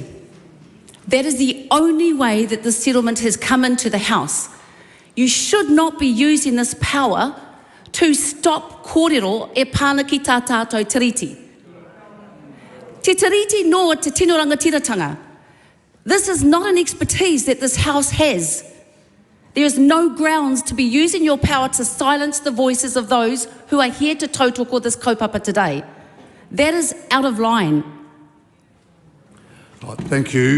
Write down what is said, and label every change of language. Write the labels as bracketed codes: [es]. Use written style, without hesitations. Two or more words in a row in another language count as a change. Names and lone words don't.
[en] That is the only way that this settlement has come into the House. You should not be using this power to stop [mi] kōrero e pāna ki tā tātou tiriti. Te tiriti noa te tino rangatiratanga. [en] This is not an expertise that this House has. There is no grounds to be using your power to silence the voices of those who are here to tautoko this kaupapa today. That is out of line. Thank you.